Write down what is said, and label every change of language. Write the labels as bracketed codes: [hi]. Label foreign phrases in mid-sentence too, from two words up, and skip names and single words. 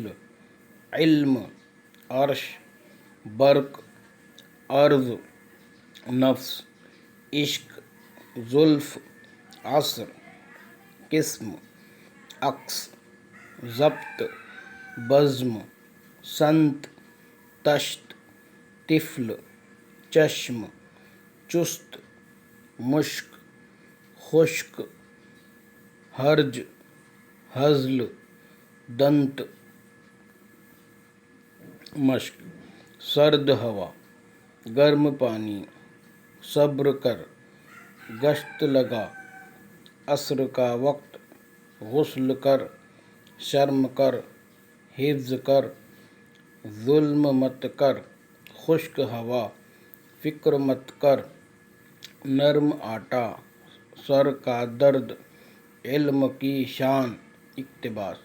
[ur] علم، عرش، برق، ارض، نفس، عشق، زلف، عصر، قسم، عکس، ضبط، بزم، سنت، طشت، طفل، چشم، چست، مشک، خشک، ہرج، ہزل، دنت، مشق، سرد ہوا، گرم پانی، صبر کر، گشت لگا، عصر کا وقت، غسل کر، شرم کر، حفظ کر، ظلم مت کر، خشک ہوا، فکر مت کر، نرم آٹا، سر کا درد، علم کی شان، اقتباس۔